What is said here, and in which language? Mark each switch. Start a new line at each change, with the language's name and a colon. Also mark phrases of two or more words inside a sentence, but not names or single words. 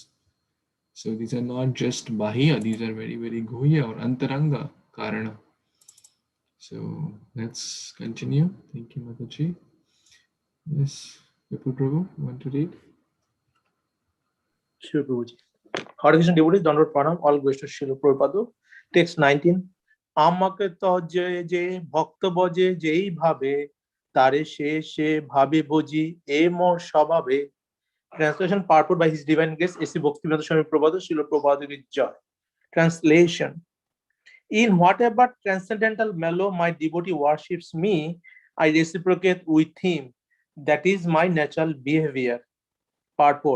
English: So these are not just bahya, these are very, very guhya or
Sanskrit: antaranga karana.
English: So let's continue. Thank you, Mataji. Yes, Vipul Prabhu, you want to read? Sure, Prabhuji. Hare Krishna devotees,
Sanskrit: Dandavad Pranam,
English: all goes to Srila Prabhupada. Text 19.
Bangla: আমাকে ত'যে যে ভক্ত ভজে যেই ভাবে তারে সে ভাবে ভজি এ মোর স্বভাবে.
English: Translation purport by His Divine Grace A.C. Bhaktivedanta Swami Prabhupada, Srila Prabhupada
Hindi: ki Jai.
English: Translation. In whatever transcendental mellow my devotee worships me, I reciprocate with him. That is my natural behavior. Purport.